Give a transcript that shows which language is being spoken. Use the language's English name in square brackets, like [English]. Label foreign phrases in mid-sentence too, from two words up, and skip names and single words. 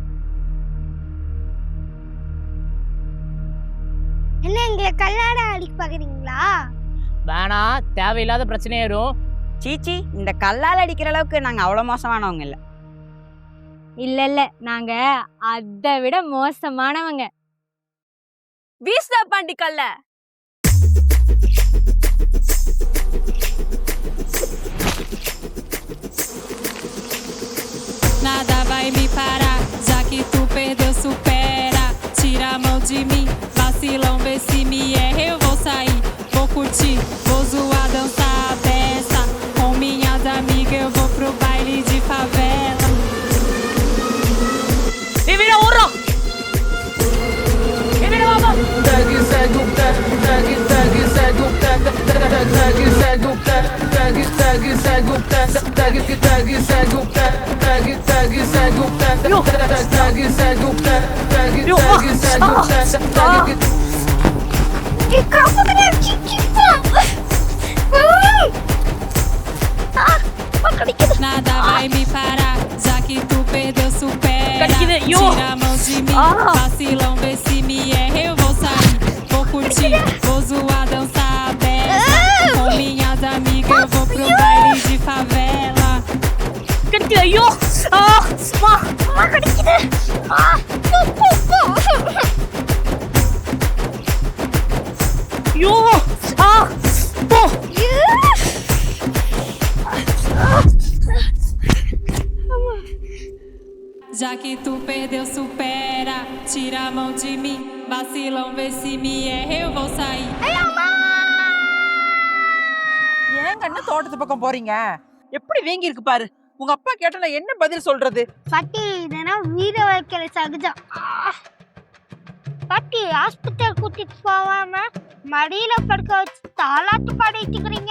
[Tamil] என்ன எங்களை கல்லாட அடிக்க பாக்குறீங்களா? வேணா, தேவையில்லாத பிரச்சனையாயிரும். சீச்சி, இந்த கல்லால் அடிக்கிற அளவுக்கு நாங்க அவ்வளவு மோசமானவங்க இல்ல. இல்ல நாங்க அதை விட மோசமானவங்க. வீசுதா பாண்டி கல்ல. [Portuguese] Nada vai me parar, já que tu perdeu, supera. Tira a mão de mim, vacilão, vê se me erra, eu vou sair. Vou curtir, vou zoar, dançar a beça. Com minhas amigas eu vou pro baile de favela. [Tamil] ஏய் வீரா ஓடுறா. ஏய் வீரா வா வா. [Portuguese] Tag segue o pé, tag segue o pé, tag segue o pé, tag segue o pé, tag segue o pé, tag segue o pé, tag segue o pé, tag segue o pé, E calma que nem chiquita. Nada vai me parar, já que tu perdeu, supera. Tira a mão de mim, vacilão, vê se me erra, eu vou sair. Vou curtir, vou zoar, dançar a beça. Com minhas amigas eu vou pro baile de favela. [Tamil] கடிக்குது. ஐயோ அம்மா கடிக்குது. ஐயோ போ. [Portuguese] Já que tu perdeu, supera. Tira a mão de mim, vacilão, vê se me erra, eu vou sair. [Tamil] ஏன் கண்ணு தோட்டத்து பக்கம் போறீங்க? எப்படி வீங்கி இருக்கு பாரு. உங்க அப்பா கேட்டா நான் என்ன பதில் சொல்றது? பாட்டி இதெல்லாம் வீர வைக்கல சகஜம். பாட்டி ஹாஸ்பிட்டல் கூட்டிட்டு போவாம மடியில படுக்க வச்சு தாலாட்டு பாடிட்டு இருக்கீங்க.